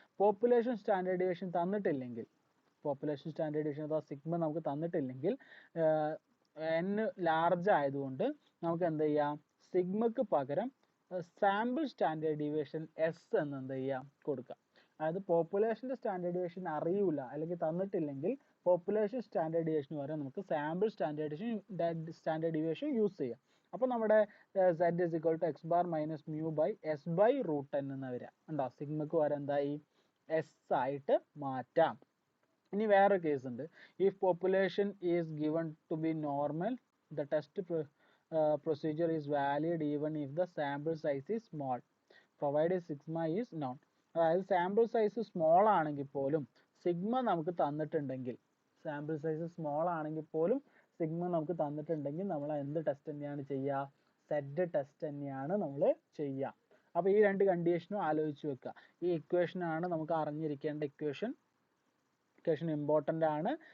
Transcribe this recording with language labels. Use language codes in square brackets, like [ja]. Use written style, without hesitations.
[ml] Population standard deviation തന്നിട്ടില്ലെങ്കിൽ, population standard deviation അഥവാ sigma നമുക്ക് തന്നിട്ടില്ലെങ്കിൽ, n large ആയതുകൊണ്ട് നമുക്ക് എന്ത് ചെയ്യാം, സിഗ്മക്ക് പകരം സാമ്പിൾ സ്റ്റാൻഡേർഡ് ഡീവിയേഷൻ എസ് എന്ന് എന്ത് ചെയ്യാം, കൊടുക്കാം. അതായത് പോപ്പുലേഷൻ്റെ സ്റ്റാൻഡേർഡ് ഡീവിയേഷൻ അറിയൂല അല്ലെങ്കിൽ തന്നിട്ടില്ലെങ്കിൽ പോപ്പുലേഷൻ സ്റ്റാൻഡേർഡ് ഡീവിയേഷന് പകരം നമുക്ക് സാമ്പിൾ സ്റ്റാൻഡേർഡ് ഡീവിയേഷൻ യൂസ് ചെയ്യാം. അപ്പോൾ നമ്മുടെ [en] z is equal to x bar minus mu by s by root n [ml] എന്ന് വരിക. ഉണ്ടോ, സിഗ്മക്ക് പകരം എന്തായി, s ആയിട്ട് മാറ്റാം. ഇനി വേറെ കേസ് ഉണ്ട്. [en] If population is given to be normal, the test procedure is valid even if the sample size is small provided sigma is known. [ml] അതായത് സാമ്പിൾ സൈസ് സ്മോൾ ആണെങ്കിൽ പോലും സിഗ്മ നമുക്ക് തന്നിട്ടുണ്ടെങ്കിൽ, സാമ്പിൾ സൈസ് സ്മോൾ ആണെങ്കിൽ പോലും sigma നമുക്ക് തന്നിട്ടുണ്ടെങ്കിൽ നമ്മൾ എന്ത് ടെസ്റ്റ് തന്നെയാണ് ചെയ്യുക, സെഡ് ടെസ്റ്റ് തന്നെയാണ് നമ്മൾ ചെയ്യുക. അപ്പോൾ ഈ രണ്ട് കണ്ടീഷനും ആലോചിച്ച് വെക്കുക. ഈ ഇക്വേഷൻ ആണ് നമുക്ക് അറിഞ്ഞിരിക്കേണ്ട ഇക്വേഷൻ ഇമ്പോർട്ടൻ്റ് ആണ്.